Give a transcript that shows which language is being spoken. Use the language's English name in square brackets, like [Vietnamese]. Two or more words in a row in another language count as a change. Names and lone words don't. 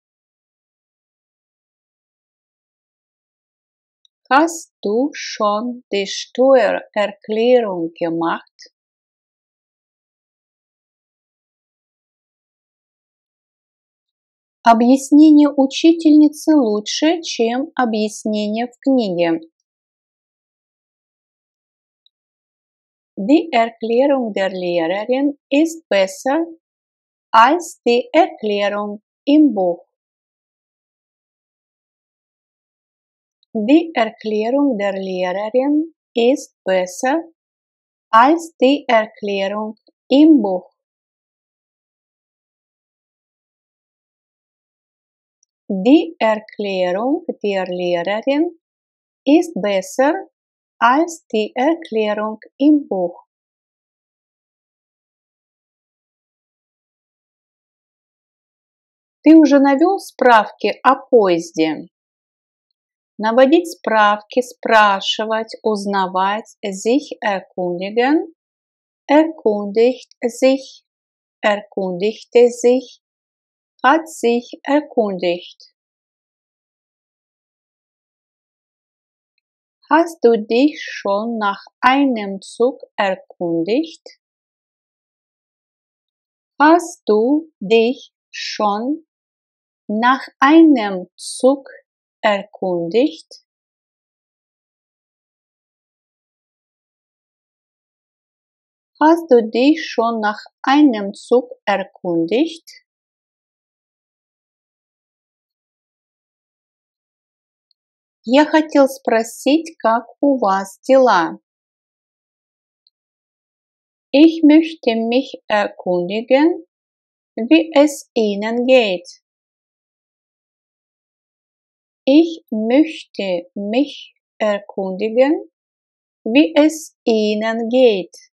[German] Hast du schon die Steuererklärung gemacht? [Russian] Объяснение учительницы лучше, чем объяснение в книге. [German] Die Erklärung der Lehrerin ist besser als die Erklärung im Buch. Die Erklärung der Lehrerin ist besser als die Erklärung im Buch. Die Erklärung der Lehrerin ist besser als die Erklärung im Buch. [Russian] Ты уже навел справки о поезде? Наводить справки, спрашивать, узнавать, [German] sich erkundigen, erkundigt sich, erkundigte sich, hat sich erkundigt. Hast du dich schon nach einem Zug erkundigt? Hast du dich schon nach einem Zug erkundigt? Hast du dich schon nach einem Zug erkundigt? [Russian] Я хотел спросить, как у вас дела? [German] Ich möchte mich erkundigen, wie es Ihnen geht. Ich möchte mich erkundigen, wie es Ihnen geht.